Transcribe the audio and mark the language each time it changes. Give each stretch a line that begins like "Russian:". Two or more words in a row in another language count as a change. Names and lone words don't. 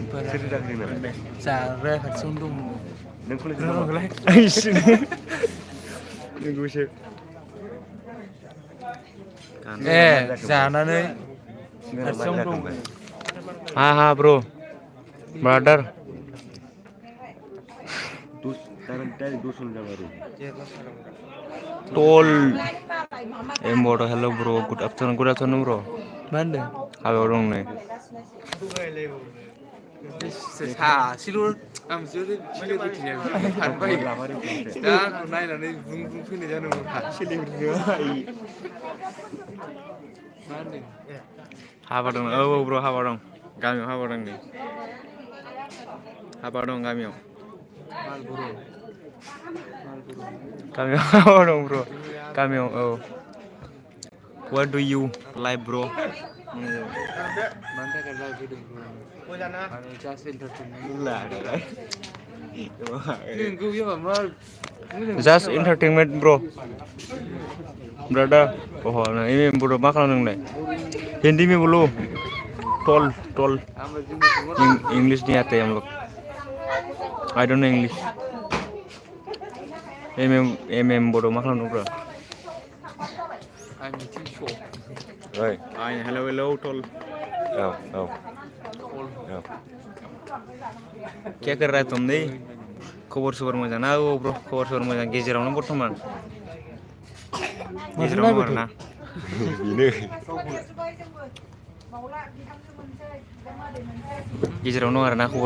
English: cara katsundung जानानै haha bro brother tol embo hello bro good afternoon bro
Bodo: मा होनदों हाबायाव दं नै सासेल' आं जोरै सिलिब्रिटिया थांबाय दा आंखौ नायनानै बुं फैनाय जानांगौ सिलिब्रिटि मा होनदों हाबा दं औ ब्र हाबा दं गामियाव हाबा दं नै हाबा दं गामियाव गामियाव हाबा दं ब्र गामियाव औ
English: what do you like bro
Bodo: मानि थाखाय लाइभ फैदों आरो
English: just entertainment just entertainment bro brother oh nah ini bro
Bodo: मा खालामदों नोंलाय
Hindi: हिंदी में बोलो टोल इंग्लिश नहीं आते हम लोग
English: I don't know English
Bodo: एम बड' मा खालामदों ब्रो ओइ हेलौ टल औ
Hindi: क्या कर रहा है तुम नहीं
Bodo: खबर सबर मोजां ना औ ब्र खबर सबर मोजां गेजेरावनो बर्थमान गेजेरावनो आरोना बेनो गेजेराव दं आरोना खबर